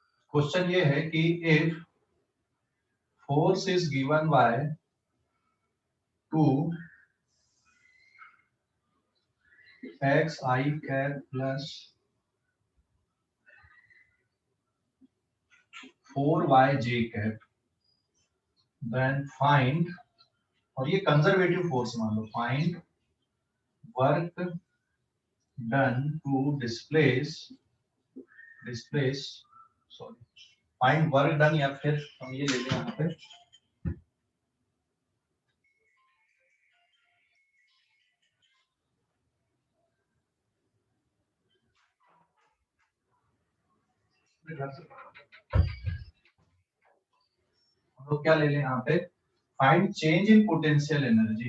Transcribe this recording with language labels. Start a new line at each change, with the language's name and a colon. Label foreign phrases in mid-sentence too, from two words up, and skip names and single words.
English: question
Hindi: ये है कि
English: if force is given by 2 xi cap plus 4yj cap, then find,
Hindi: और ये
English: conservative force
Hindi: मान लो,
English: find work done to displace sorry find work done,
Hindi: या फिर हम ये ले लें यहाँ पे हम लोग क्या ले लें यहाँ पे,
English: find change in potential energy.